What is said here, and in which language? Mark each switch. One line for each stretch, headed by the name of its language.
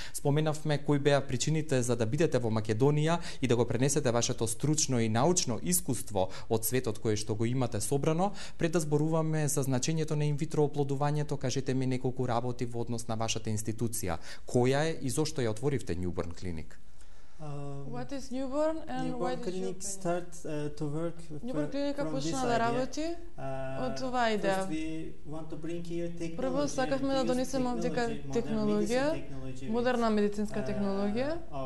Macedonian: Споменавме кои беа причините за да бидете во Македонија и да го пренесете вашето стручно и научно искуство од светот кое што го имате собрано. Пред да зборуваме за значењето на инвитро оплодувањето, кажете ми неколку работи во однос на вашата институција. Која е и зошто ја отворивте Newborn Clinic?
English: What is Newborn and why did you start to work?
Macedonian: Newborn Clinic почна да работи од оваа идеја. Прво сакавме да донесеме овдека технологија, модерна медицинска технологија.